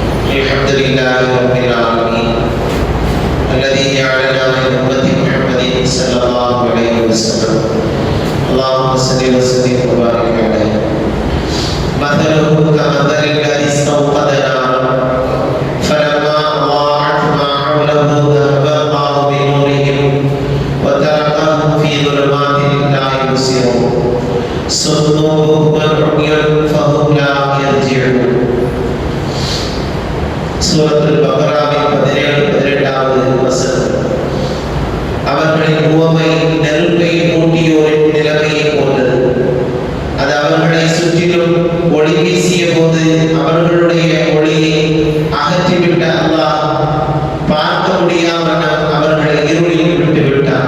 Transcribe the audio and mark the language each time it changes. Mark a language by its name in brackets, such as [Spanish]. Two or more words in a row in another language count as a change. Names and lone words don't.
[Arabic] الحمد لله رب العالمين الذي جعلنا من أمة محمد صلى الله عليه وسلم اللهم صل وسلم وبارك عليه مثله كمثل الذي استوقد نارا فلما أضاعت ما حوله ذهب الله بنورهم وتركهم في ظلمات لا يبصرون صم بكم عمي فهم لا يرجعون. [Tamil] சூரத்துல் பக்ராவின் 17-18வது வசனம். அவர்களின் உவமை நெருப்பை மூட்டியோரின் நிலைமையை போன்றது. அது அவர்களை சுற்றிலும் ஒளி வீசிய போது அவர்களுடைய ஒளியை அகற்றிவிட்ட அல்லாஹ் பார்க்க முடியாமல் அவர்களை இருளில் விட்டுவிட்டார்.